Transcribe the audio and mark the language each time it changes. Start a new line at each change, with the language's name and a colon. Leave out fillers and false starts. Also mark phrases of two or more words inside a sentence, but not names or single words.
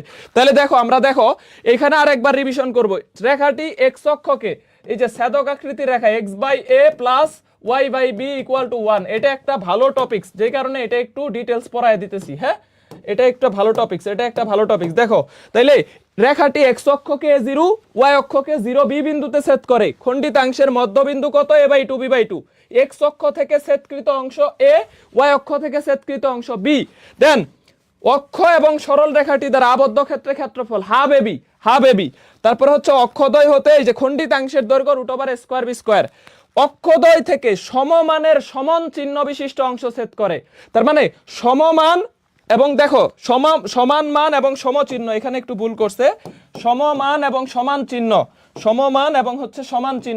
Bangla: তাহলে দেখো, আমরা এখানে আরেকবার রিভিশন করব। রেখাটি x অক্ষকে, এই যে ছেদক আকৃতির রেখা x/a প্লাস y/b
English: equal to
Bangla: 1, এটা একটা ভালো টপিকস, যে কারণে এটা একটু ডিটেলস পড়ায় দিতেছি। হ্যাঁ, এটা একটা ভালো টপিকস। দেখো, তাইলে রেখাটি x অক্ষকে a0, y অক্ষকে 0b বিন্দুতে ছেদ করে, খণ্ডিতাংশের মধ্যবিন্দু কত, a/2 b/2, x অক্ষ থেকে ছেদকৃত অংশ a, y অক্ষ থেকে ছেদকৃত অংশ b, দেন অক্ষ এবং সরল রেখাটি দ্বারা আবদ্ধ ক্ষেত্রে ক্ষেত্রফল হাফ ab, তারপর হচ্ছে অক্ষদ্বয় হতে এই যে খণ্ডিতাংশের দৈর্ঘ্য
English: root over a square b square,
Bangla: অক্ষদ্বয় থেকে সমমানের সমান চিহ্ন বিশিষ্ট অংশ ছেদ করে, তার মানে সমমান এবং দেখো সমান মান এবং সমচিহ্ন, এখানে একটু ভুল করছে, সমমান এবং সমান চিহ্ন।